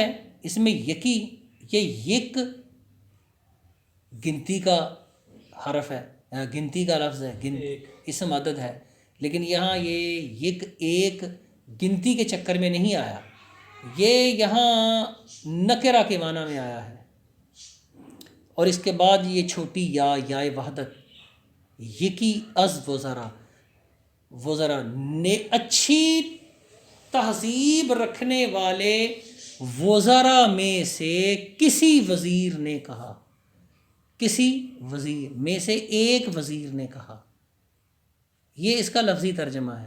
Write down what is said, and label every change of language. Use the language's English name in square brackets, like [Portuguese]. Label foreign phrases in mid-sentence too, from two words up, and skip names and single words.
[Urdu] اس میں یکی، یہ یک گنتی کا حرف ہے، گنتی کا لفظ ہے، اسم عدد ہے، لیکن یہاں یہ یک ایک گنتی کے چکر میں نہیں آیا، یہ یہاں نکرہ کے معنی میں آیا ہے، اور اس کے بعد یہ چھوٹی یا وحدت، [Persian] یکی از وزرا، [Urdu] وزرا نے اچھی تہذیب رکھنے والے وزراء میں سے کسی وزیر نے کہا، کسی وزیر میں سے ایک وزیر نے کہا، یہ اس کا لفظی ترجمہ ہے۔